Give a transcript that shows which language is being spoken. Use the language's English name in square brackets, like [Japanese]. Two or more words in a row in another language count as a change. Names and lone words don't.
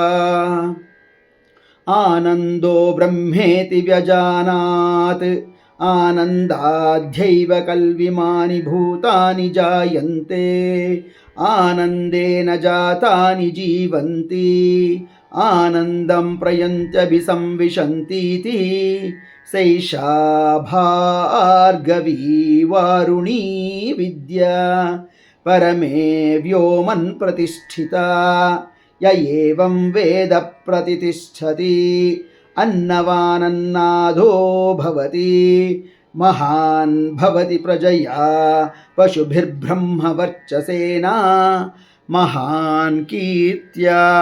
[Sanskrit] आनन्दो ब्रह्मेति व्यजानात् आनन्दाद्यैव कल्विमानि भूतानि जायन्ते आनन्देन जातानि जीवन्ति आनन्दं प्रयन्त्यभिसंविशन्तीति సైషా భార్గవీ వారుణీ విద్యా పరమే వ్యోమన్ ప్రతిష్ఠిత య ఏవం వేద ప్రతిష్టతి అన్నవానన్నాదో భవతి మహాన్ భవతి ప్రజయా పశుభిర్బ్రహ్మవర్చసేనా మహాన్ కీర్త్యా.